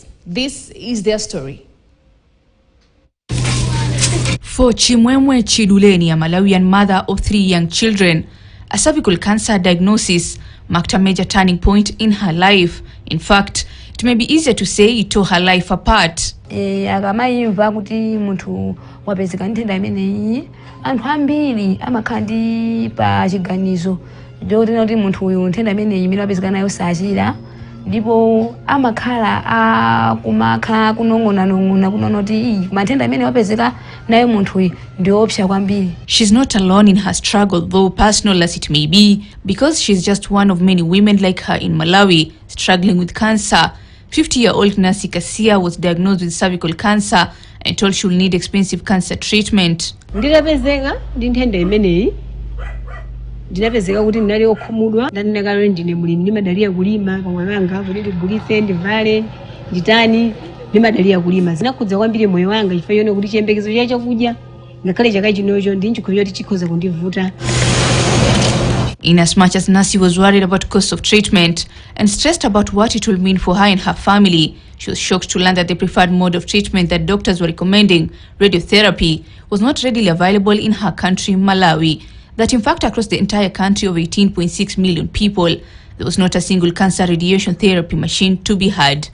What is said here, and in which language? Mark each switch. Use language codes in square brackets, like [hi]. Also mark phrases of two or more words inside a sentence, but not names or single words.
[en] This is their story. For Chimwemwe Chiduleni, a Malawian mother of 3 young children, a cervical cancer diagnosis marked a major turning point in her life. In fact, it may be easier to say it tore her life apart. [ny] Akamayimva kuti munthu wapezeka nthenda imeneyi anthu ambiri amakhandi pa chiganizo kuti munthu uyu nthenda imeneyi imene wapezeka nayo sachira ndipo amakhala akumakhala kunong'ona kunoti manthenda imene wapezeka nayo munthu uyu ndiopsa kwambiri. [en] She's not alone in her struggle, though personal as it may be, because she's just one of many women like her in Malawi struggling with cancer. 50-year-old Nancy Kasia was diagnosed with cervical cancer and told she will need expensive cancer treatment. [ny] Ndinapezeka ndi nthenda imeneyi. Ndinapezeka kuti ndinali okhumudwa, ndinakalo ndine mulimi ndimadalira kulima pamwe wanga kuti ndigulitse ndivale nditani ndimadalira kulima. Zinakhudza kwambiri moyo wanga chifukwa yone kuti chiyembekezo cha chakudya ngakhale chaka chinocho ndinchikhulupirira kuti chikhoza kundivuta. [en] In as much as Nancy was worried about cost of treatment and stressed about what it will mean for her and her family, she was shocked to learn that the preferred mode of treatment that doctors were recommending, radiotherapy, was not readily available in her country, Malawi. That in fact across the entire country of 18.6 million people, there was not a single cancer radiation therapy machine to be had.